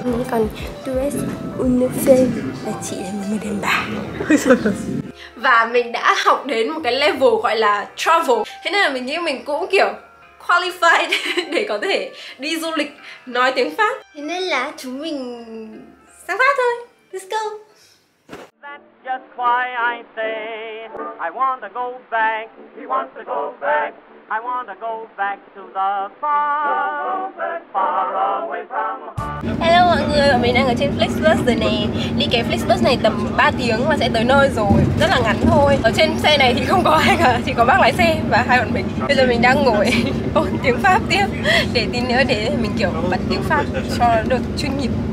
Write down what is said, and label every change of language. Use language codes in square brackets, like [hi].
[vi] Còn [fr] tu es une femme [vi] là chị là một người đàn bà. Và mình đã học đến một cái level gọi là travel. Thế nên là mình nghĩ mình cũng kiểu qualified để có thể đi du lịch nói tiếng Pháp. Thế nên là chúng mình sang Pháp thôi. [en] Let's go. That's just why I say I want to go back. We want to go back. I want to go back to the far, far away from home. [vi] Hello mọi người, mình đang ở trên Flixbus rồi nè. Đi cái Flixbus này tầm 3 tiếng và sẽ tới nơi rồi. Rất là ngắn thôi. Ở trên xe này thì không có ai cả, chỉ có bác lái xe và hai bọn mình. Bây giờ mình đang ngồi ôn tiếng Pháp tiếp để tí nữa để mình kiểu bật tiếng Pháp cho nó được chuyên nghiệp.